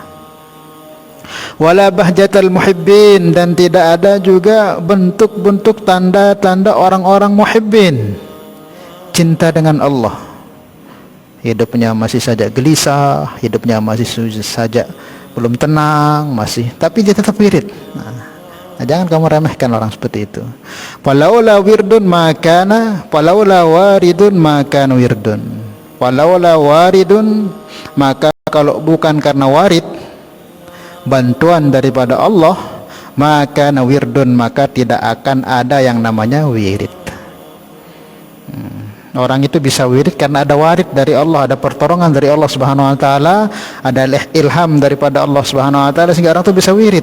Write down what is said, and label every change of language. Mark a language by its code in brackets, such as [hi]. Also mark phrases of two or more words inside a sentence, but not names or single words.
[ar] ولا بهجة المحبين, [id] dan tidak ada juga bentuk-bentuk tanda-tanda orang-orang muhibbin, cinta dengan Allah. Hidupnya masih saja gelisah, hidupnya masih saja belum tenang, masih, tapi dia tetap wirid. Nah, jangan kamu remehkan orang seperti itu. [ar] ولولا وردٌ ما كان، ولولا واردٌ ما كان وردٌ. ولولا واردٌ, [id] maka kalau bukan karena warid, bantuan daripada Allah, maka wirdun, maka tidak akan ada yang namanya wirid. Orang itu bisa wirid karena ada warid dari Allah, ada pertolongan dari Allah [ar] سبحانه وتعالى, [id] ada ilham daripada Allah [ar] سبحانه وتعالى, [id] sehingga orang itu bisa wirid.